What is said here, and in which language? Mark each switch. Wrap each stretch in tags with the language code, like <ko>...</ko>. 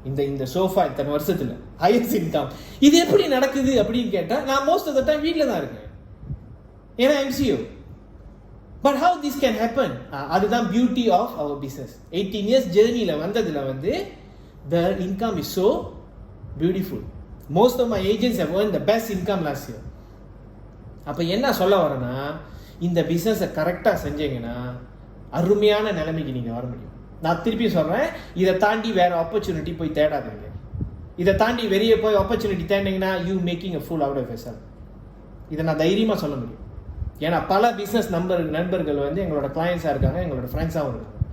<ta>இந்த சோஃபா இத்தனை வருஷத்துல ஹையஸ்ட் இன்கம். இது எப்படி நடக்குது அப்படின்னு கேட்டால், நான்</ta> <en>most of the time</en> <ta>வீட்டில் தான் இருக்கேன், ஏன்னா MCO.</ta> <en>But how this can happen?</en> <ta>அதுதான்</ta> <en>Beauty of our business. 18 years ஜேர்னியில்</en> <ta>வந்ததில் வந்து</ta> <en>The income is so beautiful. Most of my agents have earned the best income last year.</en> <ta>அப்போ என்ன சொல்ல வரேன்னா, இந்த பிஸ்னஸை கரெக்டாக செஞ்சீங்கன்னா அருமையான நிலைமைக்கு நீங்கள் வர முடியும். நான் திருப்பி சொல்கிறேன், இதை தாண்டி வேற ஆப்பர்ச்சுனிட்டி போய் தேடாதீங்க. இதை தாண்டி வெளியே போய் opportunity தேடினீங்கன்னா</ta> <en>You making a fool out of yourself.</en> <ta>இதை நான் தைரியமாக சொல்ல முடியும். ஏன்னா பல பிஸ்னஸ் நண்பர்கள் வந்து எங்களோட கிளையன்ஸாக இருக்காங்க, எங்களோட ஃப்ரெண்ட்ஸாகவும் இருக்காங்க.</ta>